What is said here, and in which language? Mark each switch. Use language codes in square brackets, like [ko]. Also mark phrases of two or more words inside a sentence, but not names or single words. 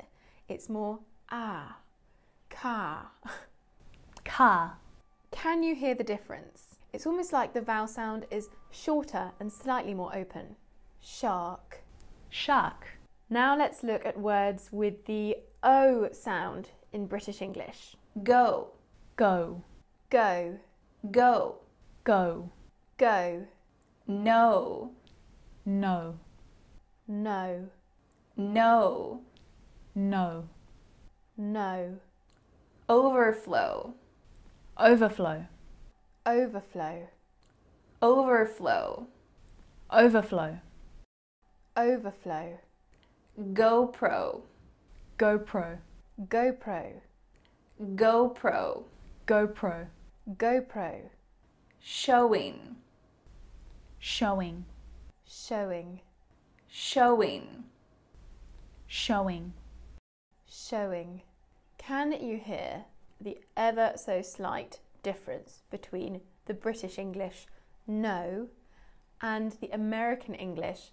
[en] It's more ah, car. Car. Can you hear the difference? It's almost like the vowel sound is shorter and slightly more open. Shark. Shark. Now let's look at words with the O sound in British English. Go. Go. Go. Go. Go. Go. No. No. No. No. No. No. Overflow. Overflow. Overflow. Overflow. Overflow. Overflow. GoPro. GoPro. GoPro. GoPro. GoPro. GoPro. Showing. Showing. Showing. Showing. Showing. Showing. Can you hear the ever so slight difference between the British English no and the American English?